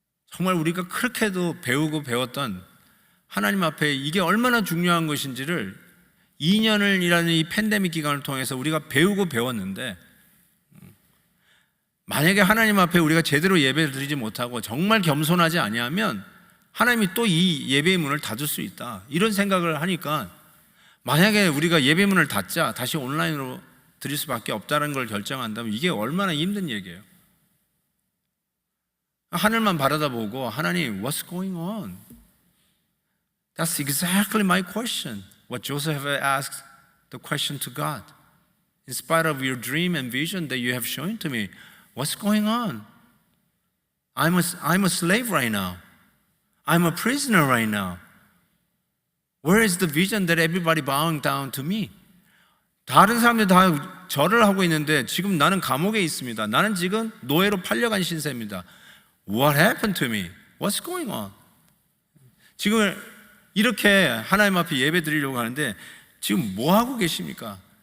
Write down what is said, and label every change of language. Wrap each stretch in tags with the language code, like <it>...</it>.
<ko>정말 우리가 그렇게도 배우고 배웠던 하나님 앞에 이게 얼마나 중요한 것인지를 2년이라는 이 팬데믹 기간을 통해서 우리가 배우고 배웠는데, 만약에 하나님 앞에 우리가 제대로 예배를 드리지 못하고 정말 겸손하지 아니하면 하나님이 또 이 예배의 문을 닫을 수 있다, 이런 생각을 하니까 만약에 우리가 예배 문을 닫자, 다시 온라인으로 드릴 수밖에 없다는 걸 결정한다면 이게 얼마나 힘든 얘기예요. 하늘만 바라다보고 하나님</ko> <en>what's going on? That's exactly my question. What Joseph asked the question to God. In spite of your dream and vision that you have shown to me, what's going on? I'm a slave right now. I'm a prisoner right now. Where is the vision that everybody bowing down to me?</en> <ko>다른 사람들이 다 절을 하고 있는데 지금 나는 감옥에 있습니다. 나는 지금 노예로 팔려간 신세입니다.</ko> <en>What happened to me? What's going on?</en> <ko>지금 이렇게 하나님 앞에 예배 드리려고 하는데 지금 뭐 하고 계십니까?</ko>